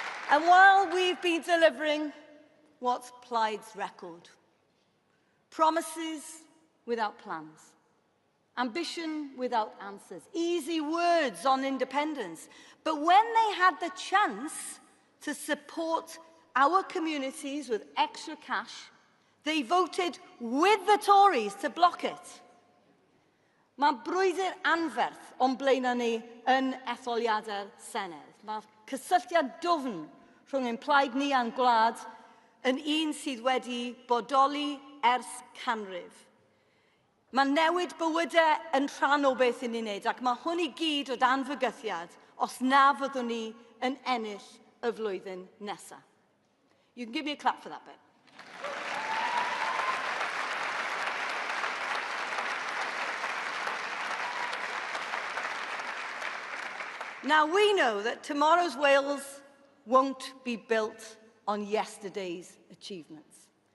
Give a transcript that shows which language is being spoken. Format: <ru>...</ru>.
<en>And while we've been delivering what's Plaid's record, promises without plans, ambition without answers, easy words on independence, but when they had the chance to support our communities with extra cash, they voted with the Tories to block it.</en> <cy>Mae brwydr anferth o'n blaenau ni yn etholiadau'r Senedd. Mae cysylltiad dwfn rhwng ein plaid ni a'n gwlad yn un sydd wedi bodoli ers canrif. Mae newid bywydau yn rhan o beth yn unig, ac mae hwn i gyd o dan fygythiad os na fyddwn ni yn ennill y flwyddyn nesaf.</cy> <en>You can give me a clap for that bit. Now, we know that tomorrow's Wales won't be built on yesterday's achievements.</en>